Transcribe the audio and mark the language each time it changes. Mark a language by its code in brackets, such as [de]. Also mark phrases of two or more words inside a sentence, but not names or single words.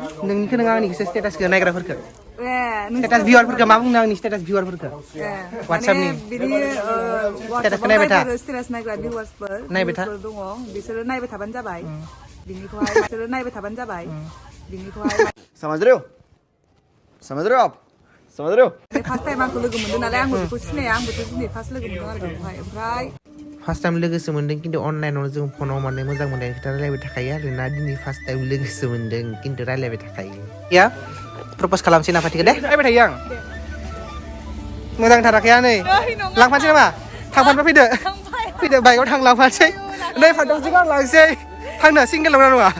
[brx] नोंनिखौ नङा आंनिखौसो स्टेटासखौ नायग्राफोरखौ ए स्टेटास भिउआरफोरखौ मा बुंदों आंनि स्टेटास भिउआरफोरखौ WhatsAppनि स्टेटासखौ नायबाय था स्टेटास नायग्रा भिउआर्सफोर नायबाय था दङ बिसोरो नायबाय थाबानो जाबाय बिनिखौहाय बिसोरो नायबाय थाबानो जाबाय बिनिखौहाय [hi] समझ रहे हो आप समझ रहे हो [en] first time [brx] आंखौ लोगो मोनदों नालाय आंबो बेखौ सिनाया आंबोथ' दिनै फार्स्ट लोगो मोनदों आरो बेखौहाय ओमफ्राय [en] first time [brx] लोगोसो मोन्दों खिन्थु अनलाइनाव जों फनाव माने मोजां मोननाय खोथा रायलायबाय थाखायो आरोना दिनै [en] first time [brx] लोगोसो मोन्दों खिन्थु रायलायबाय थाखायो या प्रप'ज खालामसै नाफाथिखौ दे रायबाय थायो आं मोजांथाराखै नै लांफानोसै नामा थांफानबा फैदो बाइकआव थां लांफानोसै नै फान्थावजों आं लांसै थांनो सिंगेल नंगौना नङा